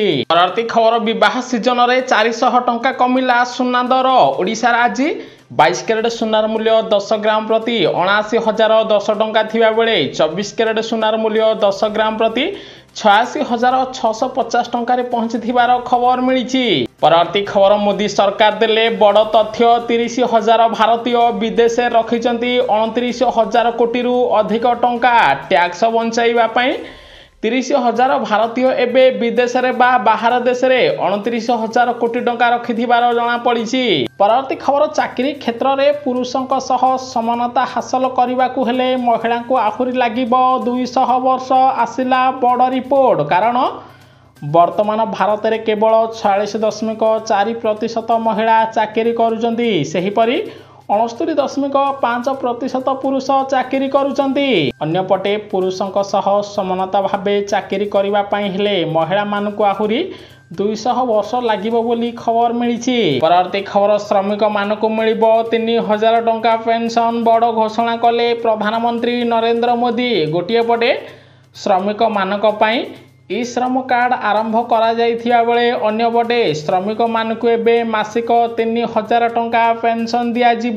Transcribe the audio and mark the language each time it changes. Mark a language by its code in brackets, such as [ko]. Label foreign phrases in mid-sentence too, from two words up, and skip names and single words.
[or] ପରବର୍ତ୍ତୀ ଖବର ବିବାହ ସିଜନ ରେ 400 ଟଙ୍କା କମିଲା ସୁନା ଦର। ଓଡ଼ିଶା ଆଜି 22 କ୍ୟାରେଟ ସୁନାର ମୂଲ୍ୟ 10 ଗ୍ରାମ ପ୍ରତି 79,010 ଟଙ୍କା ଥିବା ବେଳେ 24 କ୍ୟାରେଟ ସୁନାର ମୂଲ୍ୟ 10 ଗ୍ରାମ ପ୍ରତି 86,650 ଟଙ୍କା ପହଞ୍ଚି ଖବର ମିଳି। ପରବର୍ତ୍ତୀ ଖବର ମୋଦି ସରକାର ଦେଲେ ବଡ଼ ତଥ୍ୟ 30,000 ଭାରତୀୟ ବିଦେଶ ରଖିଣ୍ଟ 29,000 କୋଟି ରୁ ଅଧିକ ଟଙ୍କା ଟ୍ୟାକ୍ସ ବଞ୍ଚାଇବା 30,000 ଭାରତୀୟ ଏବେ ବିଦେଶ ରେ ବା ବାହାର ଦେଶ ରେ 29,000 କୋଟି ଟଙ୍କା ରଖିଥିବାର ଜଣା ପଡ଼ିଛି। ପରବର୍ତ୍ତୀ ଖବର ଚାକିରି କ୍ଷେତ୍ର ରେ ପୁରୁଷଙ୍କ ସହ ସମାନତା ହାସଲ କରିବାକୁ ହେଲେ ମହିଳା କୁ ଆହୁରି ଲାଗିବ 200 ବର୍ଷ ଆସିଲା ବଡ଼ ରିପୋର୍ଟ। କାରଣ ବର୍ତ୍ତମାନ ଭାରତ ମେଁ କେବଳ 46.4% ମହିଳା ଚାକିରି କରୁଛନ୍ତି, ସେହିପରି 69.5% ପୁରୁଷ ଚାକିରି କରୁଛନ୍ତି। ଅନ୍ୟପଟେ ପୁରୁଷଙ୍କ ସହ ସମାନତା ଭାବେ ଚାକିରି କରିବା ପାଇଁ ହେଲେ ମହିଳା ମାନଙ୍କୁ ଆହୁରି 200 ବର୍ଷ ଲାଗିବ ବୋଲି ଖବର ମିଳି। ପରବର୍ତ୍ତୀ ଖବର ଶ୍ରମିକ ମାନଙ୍କୁ ମିଳିବ 3,000 ଟଙ୍କା ପେନସନ ବଡ଼ ଘୋଷଣା କଲେ ପ୍ରଧାନମନ୍ତ୍ରୀ ନରେନ୍ଦ୍ର ମୋଦି। ଗୋଟିଏ ପଟେ ଶ୍ରମିକ ମାନଙ୍କ ପାଇଁ ଇ ଶ୍ରମ କାର୍ଡ ଆରମ୍ଭ କରା ଯାଇଥିବା ବେଳେ ଅନ୍ୟ ପଟେ ଶ୍ରମିକ ମାନଙ୍କୁ ଏବେ ମାସିକ 3,000 ଟଙ୍କା ପେନସନ ଦିଆ ଯିବ।